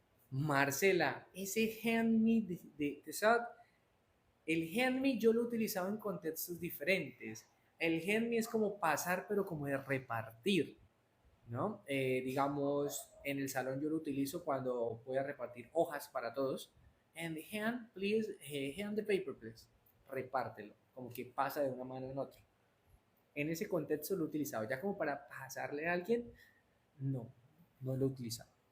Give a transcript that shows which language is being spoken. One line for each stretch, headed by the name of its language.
Spanish: Marcela, ese hand me de Sad, el hand me yo lo utilizaba en contextos diferentes. El hand me es como pasar, pero como de repartir, ¿no? Digamos, en el salón yo lo utilizo cuando voy a repartir hojas para todos.
English: And hand, please, hand the paper, please.
Spanish: Repártelo, como que pasa de una mano en otra. En ese contexto lo he utilizado. Ya como para pasarle a alguien, no, no lo he utilizado.